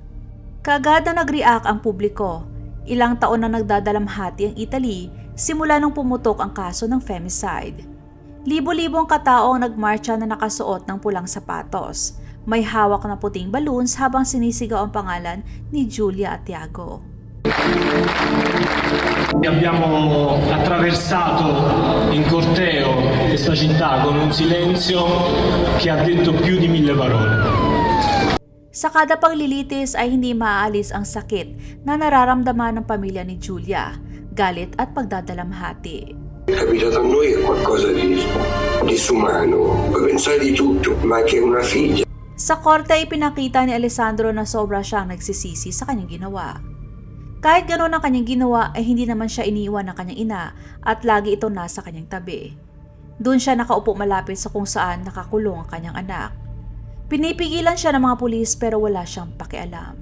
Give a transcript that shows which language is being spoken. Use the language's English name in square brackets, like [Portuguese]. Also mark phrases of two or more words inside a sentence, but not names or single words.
[Filipino] Kaagad na nag-react ang publiko. Ilang taon na nagdadalamhati ang Italy simula nung pumutok ang kaso ng femicide. Libo-libong katao ang nagmarcha na nakasuot ng pulang sapatos. May hawak na puting balloons habang sinisigaw ang pangalan ni Giulia at Tiago. [Italian] Abbiamo attraversato in corteo questa città con un silenzio che ha detto più di 1000 parole. [Filipino] Sa kada paglilitis ay hindi maaalis ang sakit na nararamdaman ng pamilya ni Giulia, galit at pagdadalamhati. [Italian] Capitato a noi è qualcosa di disumano, puoi pensare di tutto, ma che una figlia. [Filipino] Sa korte ay pinakita ni Alessandro na sobra siyang nagsisisi sa kanyang ginawa. Kahit gano'n ang kanyang ginawa ay hindi naman siya iniwan ng kanyang ina at lagi ito nasa kanyang tabi. Doon siya nakaupo malapit sa kung saan nakakulong ang kanyang anak. Pinipigilan siya ng mga pulis pero wala siyang pakialam.